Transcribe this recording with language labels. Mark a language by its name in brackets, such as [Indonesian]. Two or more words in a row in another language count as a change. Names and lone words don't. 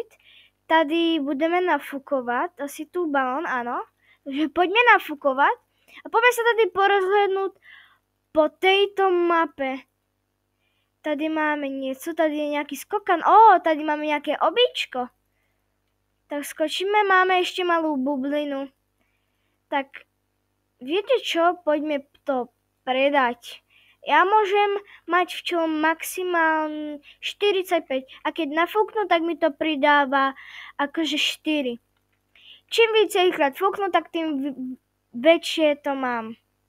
[Czech] Tady budeme nafukovat, asi tu balón, ano. Takže pojďme nafukovat a pojďme se tady porozhlednout po této mape. Tady máme něco, tady je nějaký skokan. Tady máme nějaké obíčko. Tak skočíme, máme ještě malou bublinu. [Slovak] Tak viete čo, poďme to predať. Ja môžem mať v čom maximálne 45 a keď nafúknu, tak mi to pridáva akože 4. Čím viacejkrát fúknu, tak tým väčšie to mám.